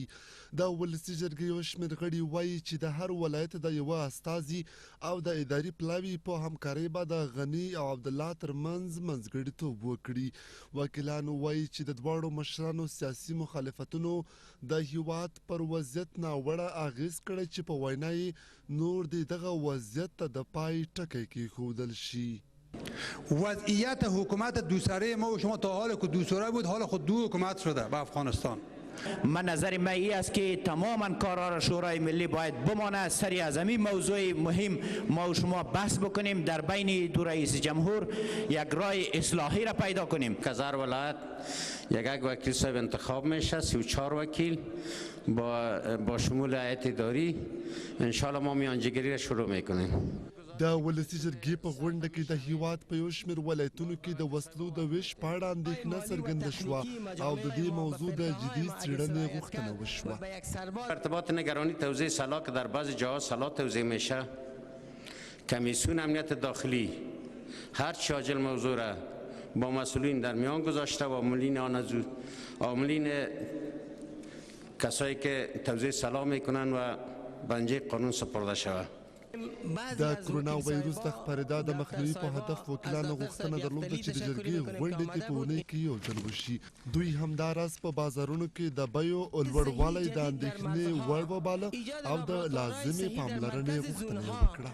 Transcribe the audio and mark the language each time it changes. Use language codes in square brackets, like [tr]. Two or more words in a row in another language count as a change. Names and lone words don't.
[ps] د ولسي جرګې یو شمېر غړي وایي چې د هر ولایت د یوه استازي او د اداري پلاوي په همکارۍ به د غني او عبدالله ترمنځ منځګړیتوب وکړي. وکیلانو وایي چې د دواړو مشرانو سیاسي مخالفتونو د هیواد پر وضعیت ناوړه اغېز کړی چې په وینا یې نور د دغه وضعیت ته د پای ټکی کېښودل شي. [fa] وضعیت حکومت دوسره ما و شما تا حال که دوسره بود حال خود دو حکومت شده به افغانستان. من نظر من این است که تماما کارها را شورای ملی باید بمانه. سری از همین موضوع مهم ما و شما بحث بکنیم، در بین دو رئیس جمهور یک راه اصلاحی را پیدا کنیم. از هر ولایت یک وکیل صاحب انتخاب میشه، 34 وکیل با شمول هیئت اداری. انشالله ما میانجیگری را شروع میکنیم. [ps] د ولسي جرګې په غونډه کې د هیواد په یو شمېر ولایتونو کې د وسلو د ویش په اړه اندېښنه څرګنده شوه او د دې موضوع د جدي څېړنې غوښتنه وشوه. [fa] ارتباط نگرانی توزیع سلاح که در بعضی جاها سلاح توزیع میشه، کمیسیون امنیت داخلی هر چه عاجل موضوع را با مسئولین در میان گذاشته و عاملین کسایی که توزیع سلاح میکنن و بنجه قانون سپرده شود. [ps] د کرونا ویروس د خپرېدا د مخنیوي په هدف وکیلانو غوښتنه درلوده چې د جرګې غونډې دې په اونۍ کې یو ځل وشي. دوی همداراز په بازارونو کې د بیو لوړوالی د اندېښنې وړ وباله او د لازمې پاملرنې غوښتنه یې وکړه.